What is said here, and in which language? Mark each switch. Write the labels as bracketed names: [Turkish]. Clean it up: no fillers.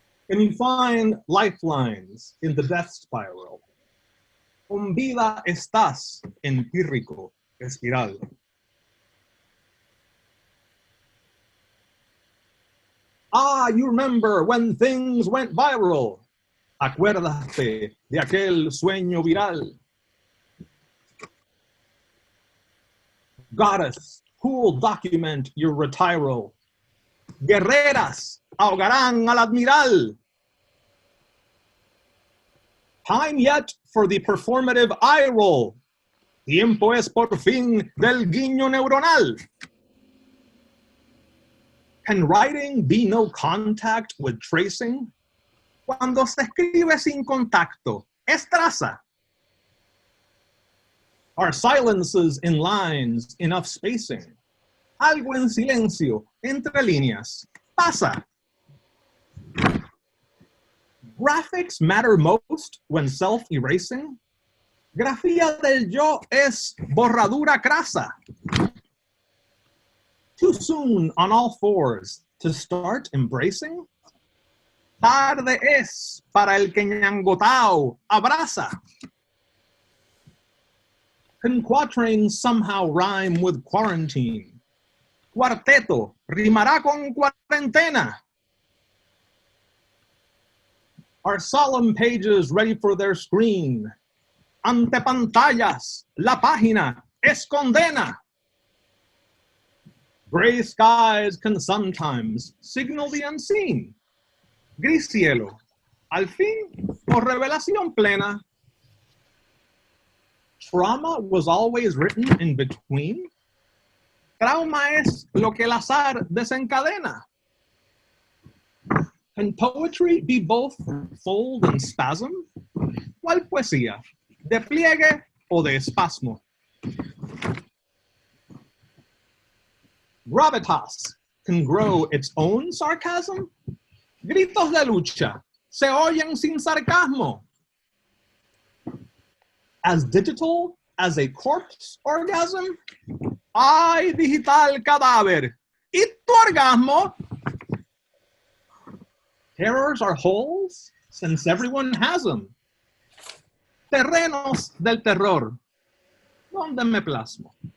[English] Can you find lifelines in the death spiral? [Spanish] Con vida estás empírico espiral. [English] Ah, you remember when things went viral. [Spanish] Acuérdate de aquel sueño viral. [English] Goddess, who'll document your retiral? [Spanish] Guerreras ahogarán al admiral. [English] Time yet for the performative eye roll. [Spanish] Tiempo es por fin del guiño neuronal. [English] Can writing be no contact with tracing? [Spanish] Cuando se escribe sin contacto, es traza. [English] Are silences in lines enough spacing? [Spanish] Algo en silencio, entre líneas, pasa. [English] Graphics matter most when self-erasing? [Spanish] Grafía del yo es borradura crasa. [English] Too soon on all fours to start embracing? [Spanish] Tarde es para el que ñangotao abraza. [English] Can quatrains somehow rhyme with quarantine? [Spanish] Cuarteto rimará con cuarentena. [English] Are solemn pages ready for their screen? [Spanish] Ante pantallas, la página es condena. [English] Gray skies can sometimes signal the unseen. [Spanish] Gris cielo, al fin, o revelación plena. [English] Trauma was always written in between. [Spanish] Trauma es lo que el azar desencadena. [English] Can poetry be both fold and spasm? [Spanish] ¿Cuál poesía? ¿De pliegue o de espasmo? [English] Gravitas can grow its own sarcasm. [Spanish] Gritos de lucha se oyen sin sarcasmo. [English] As digital as a corpse orgasm? [Spanish] ¡Ay, digital cadáver! ¿Y tu orgasmo? [English] Terrors are holes, since everyone has them. [Spanish] Terrenos del terror. ¿Dónde me plasmo?